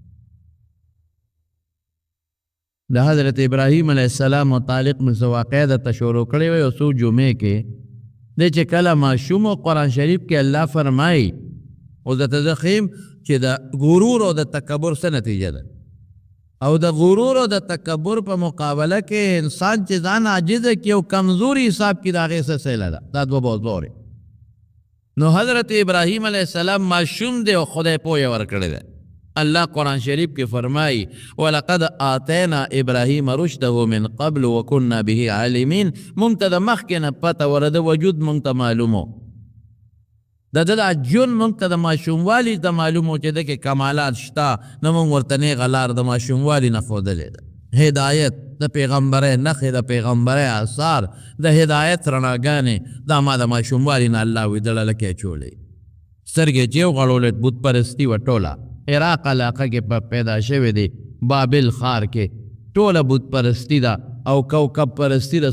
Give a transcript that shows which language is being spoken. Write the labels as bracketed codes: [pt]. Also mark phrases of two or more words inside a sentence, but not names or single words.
[ps] د حضرت ابراهیم [ar] علیه السلام [ps] متعلق مې څه واقعه درته شروع کړې وه یو څو جمعې کې دی چې کله ماشوم و قرآن شریف کې الله فرمایي او درته زه ښیم چې د غرور او د تکبر څه نتیجه ده او د غرور او د تکبر په مقابله کې انسان چې ځان عاجزه کړي او کمزوري حساب کړي د هغې څه سیله ده دا دوه بوزورې. نو حضرت ابراهیم [ar] علیه السلام [ps] ماشوم دی او خدای پوهه ورکړې ده. الله قرآن شریف کې فرمایي [ar] ولقد آتینا ابراهیم رشده من قبل وکنا به عالمین. [ps] مونږ ته د مخکې نه پته وه د وجود مونږ ته معلومو د ده دا ژوند مونږ ته د ماشوموالي ته معلومو چې ده کې کمالات شته نه مونږ ورته نیغه لار د ماشوموالي نه ښودلې ده. هدایت د پیغمبرۍ نښې د پیغمبرۍ آثار د هدایت رڼاګانې دا ما د ماشوموالي نه الله وي دړه لکې اچولې سترګې چې وغړولې بت پرستي وه ټوله عراق علاقه کې پیدا شوی دی بابل ښار کې ټوله بت پرستی ده او کوکب پرستی ده.